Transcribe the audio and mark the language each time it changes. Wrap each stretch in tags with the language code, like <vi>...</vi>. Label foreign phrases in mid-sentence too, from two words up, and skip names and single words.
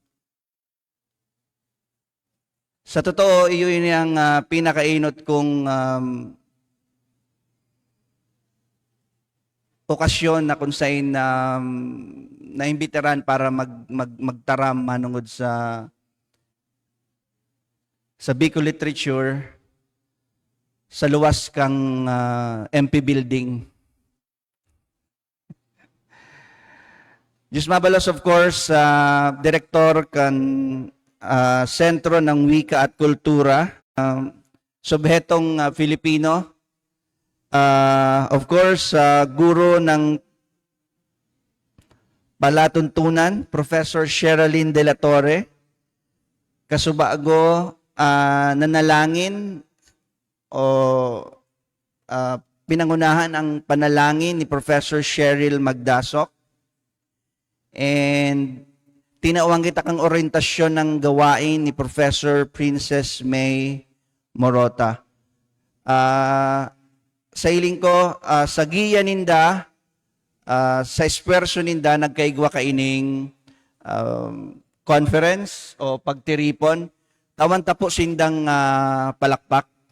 <bik>Sa totoo, iyon yung pinakainot kong okasyon na kung saan naimbitaran para magtaram manungod sa</bik> <en>Bicol literature</en> <bik>sa luwas kang MP building. Diyos mabalos,</bik> <en>of course,</en> <bik>direktor kan Sentro ng Wika at Kultura, subhetong Filipino.</bik> <en>Of course,</en> <tl>guro ng palatuntunan, Professor Sherilyn De La Torre.</tl> <bik>Kasubago, nanalangin o pinangunahan ang panalangin ni Professor Cheryl Magdasok. And tinawang kita kang orientasyon ng gawain ni Professor Princess May Morota. Sa iling ko, sa giya ninda, sa esperso ninda, nagkaigwa kaining conference o pagtiripon, tawan tapo sindang palakpak.</bik>